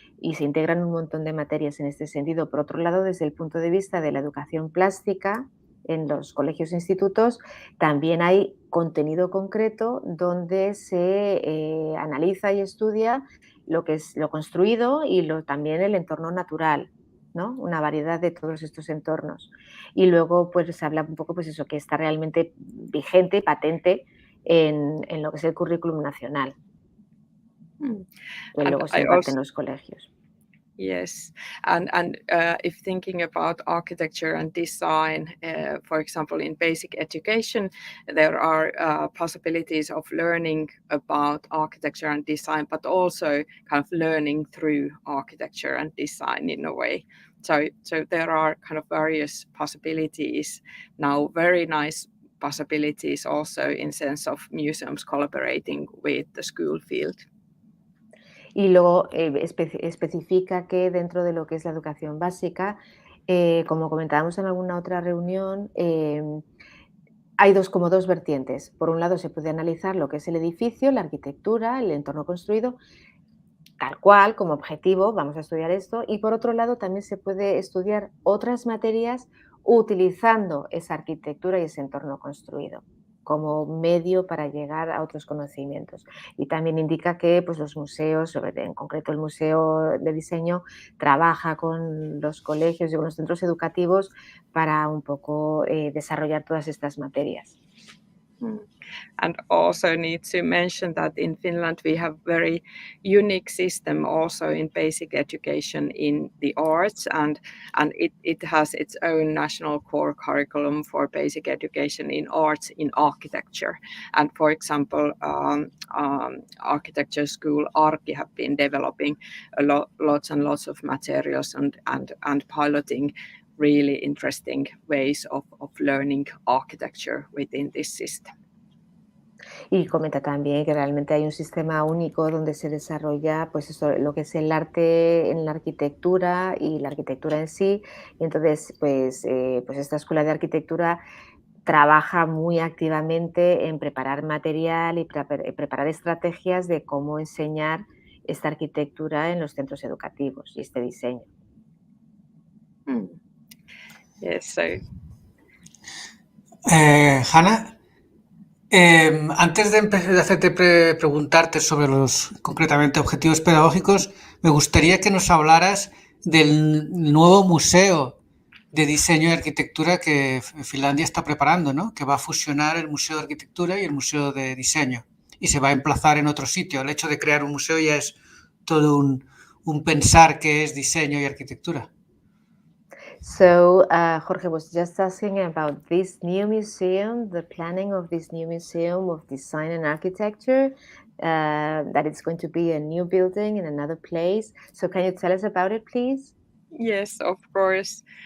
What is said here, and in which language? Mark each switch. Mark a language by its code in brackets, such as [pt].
[es] Y se integran un montón de materias en este sentido. Por otro lado, desde el punto de vista de la educación plástica, en los colegios e institutos, también hay contenido concreto donde se analiza y estudia lo que es lo construido y también el entorno natural, ¿no? Una variedad de todos estos entornos. Y luego pues se habla un poco pues eso, que está realmente vigente, patente en lo que es el currículum nacional. Que luego se imparte en los colegios. [en] Yes, and if thinking about architecture and design, for example, in basic education, there are possibilities of learning about architecture and design, but also kind of learning through architecture and design in a way. So there are kind of various possibilities now, very nice possibilities also in sense of museums collaborating with the school field. [es] Y luego especifica que dentro de lo que es la educación básica, como comentábamos en alguna otra reunión, hay como dos vertientes. Por un lado se puede analizar lo que es el edificio, la arquitectura, el entorno construido, tal cual, como objetivo, vamos a estudiar esto, y por otro lado también se puede estudiar otras materias utilizando esa arquitectura y ese entorno construido como medio para llegar a otros conocimientos. Y también indica que pues, los museos, en concreto el Museo de Diseño, trabaja con los colegios y con los centros educativos para un poco desarrollar todas estas materias. [en] And also need to mention that in Finland we have very unique system also in basic education in the arts, and it has its own national core curriculum for basic education in arts in architecture. And for example, architecture school Arki have been developing lots and lots of materials and piloting really interesting ways of learning architecture within this system. [es] Y comenta también que realmente hay un sistema único donde se desarrolla pues eso, lo que es el arte en la arquitectura y la arquitectura en sí. Y entonces, pues esta escuela de arquitectura trabaja muy activamente en preparar material y preparar estrategias de cómo enseñar esta arquitectura en los centros educativos y este diseño. [en] Yes, so. [es] Hanna, antes de hacerte preguntarte sobre los concretamente objetivos pedagógicos, me gustaría que nos hablaras del nuevo museo de diseño y arquitectura que Finlandia está preparando, ¿no? Que va a fusionar el Museo de Arquitectura y el Museo de Diseño y se va a emplazar en otro sitio. El hecho de crear un museo ya es todo un pensar que es diseño y arquitectura. [en] So Jorge was just asking about this new museum, the planning of this new museum of design and architecture, that it's going to be a new building in another place. So can you tell us about it, please? Yes, of course.